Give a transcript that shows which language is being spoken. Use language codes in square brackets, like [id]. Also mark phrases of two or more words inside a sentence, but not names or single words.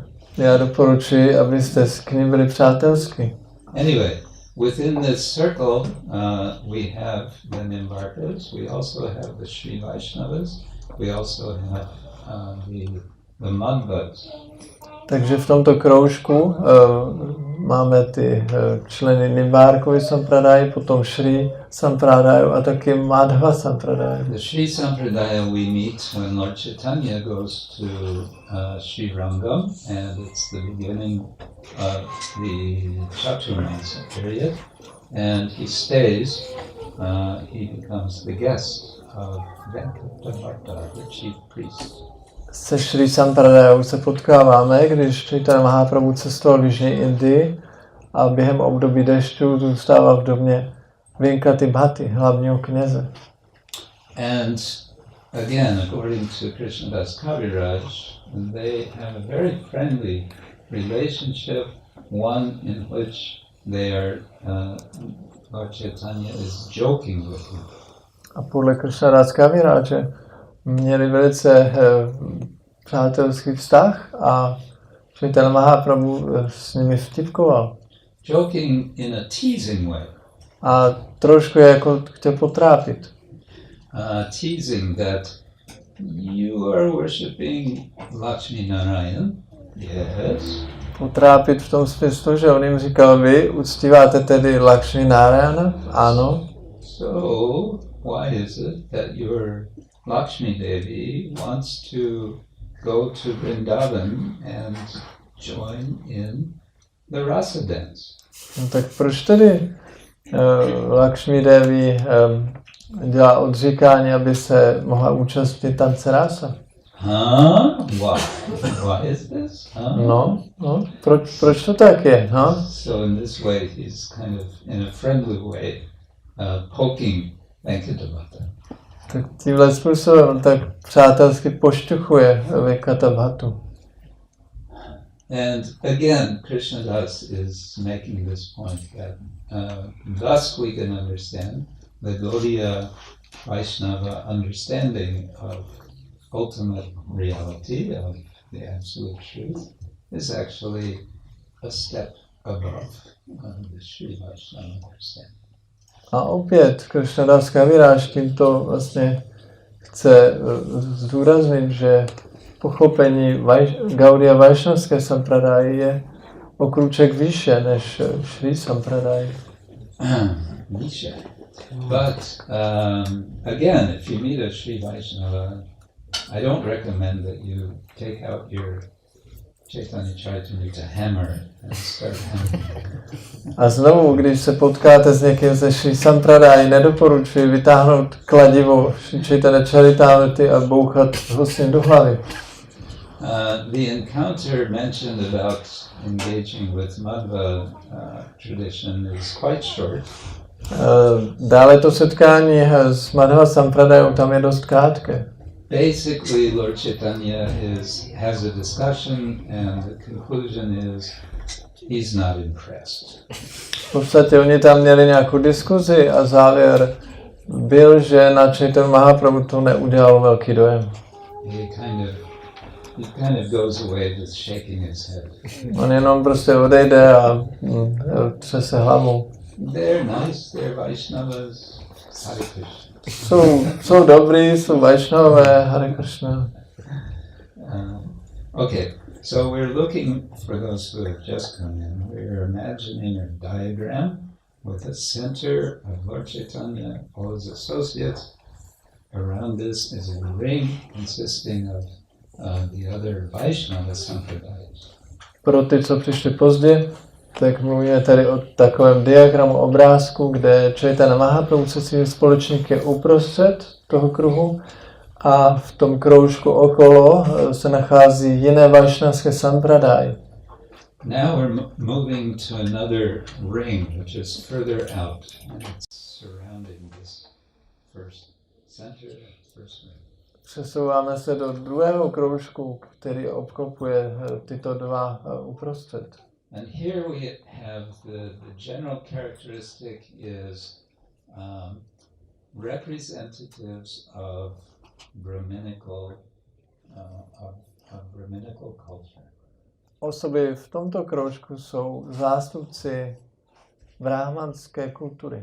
[cs] Já doporučuji, abyste k nim byli přátelský. [en] Anyway, within this circle, we have the Nimbarkas, we also have the Sri Vaishnavas, we also have the Madhvas. [cs] Takže v tomto kroužku máme ty členy Nimbarkovy sampradaya, potom Sri Sampradaya a taky Madhva Sampradaya. [en] The Sri Sampradaya we meet when Lord Chaitanya goes to Sri Rangam, and it's the beginning of the Chaturmasa period, and he stays, he becomes the guest of Venkatavarta, the chief priest. [cs] Se Sri Sampradayou se potkáváme, když Chaitanya Mahaprabhu cestoval v Jižní Indii a během období dešťů zůstával v domě Venkati Bhati, hlavního kněze. [en] And again, according to Krishnadas Kaviraj, they have a very friendly relationship, one in which they are, Lord Chaitanya is joking with him. [cs] A podle Krishnadas Kaviraje měli velice přátelský vztah a Chaitanya Mahaprabhu s nimi vtipkoval. [en] Joking in a teasing way. [cs] A trošku jako chtěl potrápit. [en] Teasing that you are worshipping Lakshmi Narayan. Yes. [cs] Potrápit v tom smyslu, že on jim říkal, vy uctíváte tedy Lakshmi Narayana? Ano. [en] So, why is it that your Lakshmi Devi wants to go to Vrindavan and join in the rasa dance? [cs] No, tak proč tedy Lakshmi Devi dělá odříkání, aby se mohla účastnit tance rasa? [en] Why is this? [cs] No, proč to tak je? [en] So in this way he's kind of in a friendly way poking Venkatavarta. [cs] Tak tímhle způsobem tak přátelsky pošťuchuje Venkatavartu. [en] And again, Krishnadas is making this point that thus we can understand the Gaudiya Vaishnava understanding of ultimate reality, of the absolute truth, is actually a step above the Sri Vaishnava understanding. [cs] A opět Krishnadas Kaviraj tímto vlastně chce zdůraznit, že pochopení Gaudiya Vaishnavské sampradaya je o krůček výše než Sri Sampradaya. Výše. [en] But again, if you meet a Sri Vaishnava, I don't recommend that you take out your Chaitanya-charitamrita hammer and start hammering. [cs] A znovu, když se potkáte s někým ze Šri Sampradai, nedoporučuji vytáhnout kladivo Šri Chaitanya-charitamrity a bouchat ho s ním do hlavy. [en] The encounter mentioned about engaging with Madhva tradition is quite short. [cs] Dále to setkání s Madhva Sampradajou tam je dost krátké. [en] Basically, Lord Chaitanya has a discussion, and the conclusion is he's not impressed. [cs] V podstatě oni tam měli nějakou diskuzi a závěr byl, že na Chaitanya Mahaprabhu to neudělalo velký dojem. [en] He kind of goes away just shaking his head. [cs] On jenom prostě odejde a třese hlavou. [en] They're nice, they're Vaishnavas, Hare Krishna. [cs] Jsou dobrý, jsou Vaishnavové, Hare Krishna. [en] Okay, so we're looking for those who have just come in. We're imagining a diagram with the center of Lord Chaitanya, all his associates. Around this is a ring consisting of the other Vaishnava Sampradayas. [cs] Pro ty, co přišli pozdě, tak mluvíme tady o takovém diagramu obrázku, kde Chaitanya Mahaprabhu se svými společníky je uprostřed toho kruhu a v tom kroužku okolo se nachází jiné vaishnavské sampradaj. [en] Now we're moving to another ring, which is further out, and it's surrounding this first center, first ring. [cs] Přesouváme se do druhého kroužku, který obklopuje tyto dva uprostřed. [en] And here we have the general characteristic is representatives of Brahminical culture. [cs] Osoby v tomto kroužku jsou zástupci brahmanské kultury.